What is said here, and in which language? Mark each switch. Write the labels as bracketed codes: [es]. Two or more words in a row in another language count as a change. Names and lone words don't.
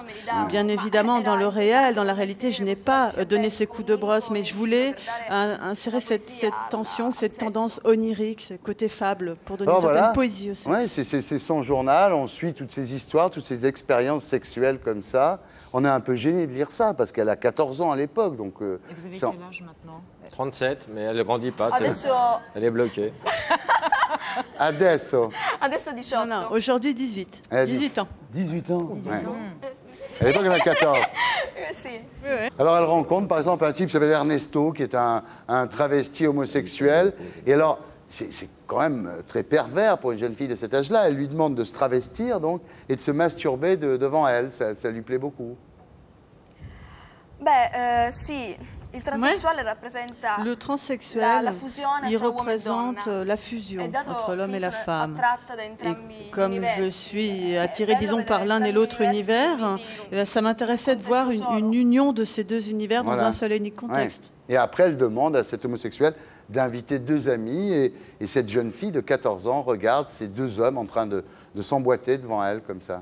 [fr] Bien évidemment, dans le réel, dans la réalité, je n'ai pas donné ces coups de brosse, mais je voulais insérer cette tension, cette tendance onirique, ce côté fable, pour donner une certaine poésie au sexe. Ouais, c'est son journal, on suit toutes ces histoires, toutes ces expériences sexuelles comme ça. On est un peu gêné de lire ça, parce qu'elle a 14 ans à l'époque. Donc, et vous avez quel âge maintenant? 37, mais elle ne grandit pas. [it] Adesso... [fr] Elle est bloquée. [it] Adesso. Adesso 18. [fr] Non, aujourd'hui 18. 18 ans. 18 ans. Ouais. À l'époque, elle a 14. [it] Sì. [fr] Alors, elle rencontre, par exemple, un type qui s'appelle Ernesto, qui est un travesti homosexuel. Et alors, c'est quand même très pervers pour une jeune fille de cet âge-là. Elle lui demande de se travestir, donc, et de se masturber devant elle. Ça lui plaît beaucoup. [it] Sì. Il transessuale rappresenta [fr] le transsexuel, [it] la fusione il fra uomo e [fr] représente [it] donna. [fr] la fusion [it] dato [fr] entre l'homme et la [it] sono [fr] femme. [it] attratta da [fr] Et [it] entrambi [fr] comme [it] universi, [fr] je suis [it] è [fr] attirée, [it] bello [fr] disons, par [it] vedere [fr] l'un et [it] entrambi [fr] l'autre [it] universi [fr] univers, [it] uniti [fr] ça m'intéressait de voir une union de ces deux univers dans un seul et unique contexte. Ouais. Et après, elle demande à cet homosexuel d'inviter deux amis. Et cette jeune fille de 14 ans regarde ces deux hommes en train de s'emboîter devant elle, comme ça.